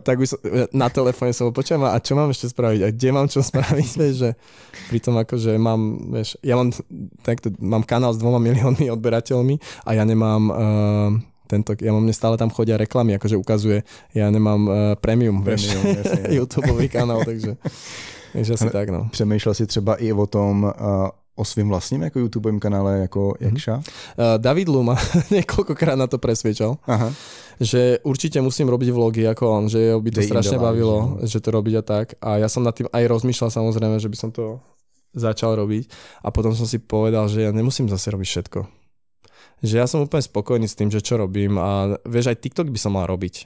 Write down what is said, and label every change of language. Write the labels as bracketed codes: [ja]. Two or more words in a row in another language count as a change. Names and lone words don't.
[sk] Tak už na telefóne som počujem, a čo mám ešte spraviť? A kde mám čo spraviť? Vieš, že pritom akože mám, vieš, ja mám kanál s 2 miliónmi odberateľmi a ja nemám... mne stále tam chodia reklamy, akože ukazuje, ja nemám premium YouTubeový kanál, takže asi tak, no. [cs] Přemýšlel si třeba i o tom, o svým vlastním jako YouTubeovém kanále jako Jakša? [sk] David Luma niekoľkokrát na to presviečal, že určite musím robiť vlogy ako on, že by to strašne bavilo, že to robiť a tak. A ja som nad tým aj rozmýšľal samozrejme, že by som to začal robiť a potom som si povedal, že ja nemusím zase robiť všetko. Že ja som úplne spokojný s tým, že čo robím a vieš, aj TikTok by som mal robiť.